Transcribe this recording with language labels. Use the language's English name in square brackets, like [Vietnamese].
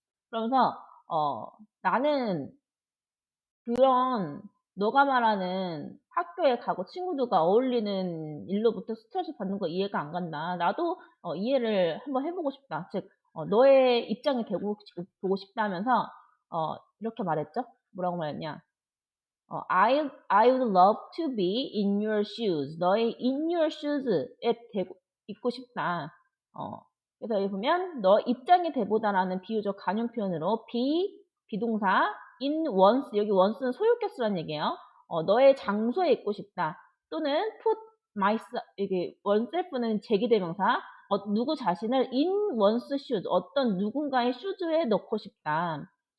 [Korean] 그러면서, 나는 그런 너가 말하는 학교에 가고 친구들과 어울리는 일로부터 스트레스 받는 거 이해가 안 간다. 나도 이해를 한번 해보고 싶다. 즉 너의 입장이 되고 보고 싶다면서 이렇게 말했죠. 뭐라고 말했냐? [English] I would love to be in your shoes. [Korean] 너의 [English] in your shoes [Korean] 에 있고 싶다. 그래서 여기 보면 너 입장이 되보다라는 비유적 간용 표현으로 be 비동사 in once 여기 once는 소유격수란 얘기예요. 너의 장소에 있고 싶다. 또는 put myself 이게 oneself는 제기대명사 누구 자신을 [English] in one's shoes [Korean] 어떤 누군가의 shoes에 넣고 싶다.